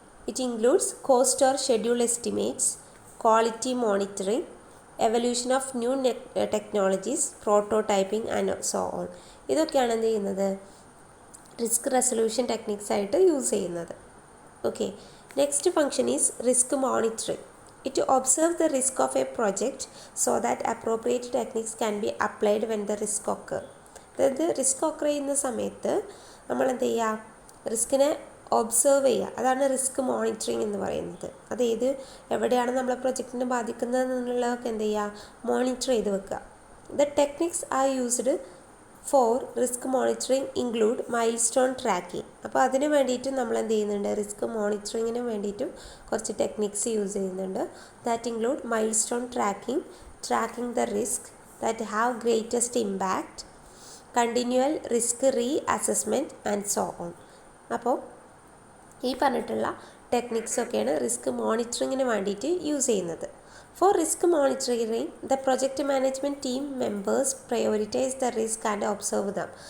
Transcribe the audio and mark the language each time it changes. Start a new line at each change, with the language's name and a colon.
English: It includes cost or schedule estimates, quality monitoring, evaluation of new technologies, prototyping and so on.
Malayalam: ഇതൊക്കെയാണ് എന്ത് ചെയ്യുന്നത്, risk resolution techniques ആയിട്ട് use ചെയ്യുന്നത്.
English: Okay, next function is risk monitoring. It observes the risk of a project so that appropriate techniques can be applied when the risk occur.
Malayalam: അതായത് risk occur ചെയ്യുന്ന സമയത്ത് നമ്മൾ എന്ത് ചെയ്യുക, റിസ്കിനെ ഒബ്സർവ് ചെയ്യുക. അതാണ് റിസ്ക് മോണിറ്ററിങ് എന്ന് പറയുന്നത്. അതായത് എവിടെയാണ് നമ്മളെ പ്രൊജക്റ്റിനെ ബാധിക്കുന്നത് എന്നുള്ളതൊക്കെ എന്ത് ചെയ്യുക, മോണിറ്റർ ചെയ്ത് വെക്കുക.
English: The techniques are used for risk monitoring include milestone tracking.
Malayalam: അപ്പോൾ അതിന് വേണ്ടിയിട്ട് നമ്മൾ എന്ത് ചെയ്യുന്നുണ്ട്, റിസ്ക് മോണിറ്ററിങ്ങിന് വേണ്ടിയിട്ടും കുറച്ച് ടെക്നിക്സ് യൂസ് ചെയ്യുന്നുണ്ട്.
English: That include milestone tracking the risk that have greatest impact, continual risk reassessment and so on.
Malayalam: അപ്പോൾ ഈ പറഞ്ഞിട്ടുള്ള ടെക്നിക്സൊക്കെയാണ് റിസ്ക് മോണിറ്ററിങ്ങിന് വേണ്ടിയിട്ട് യൂസ് ചെയ്യുന്നത്.
English: For risk monitoring, the project management team members prioritize the risk and observe them.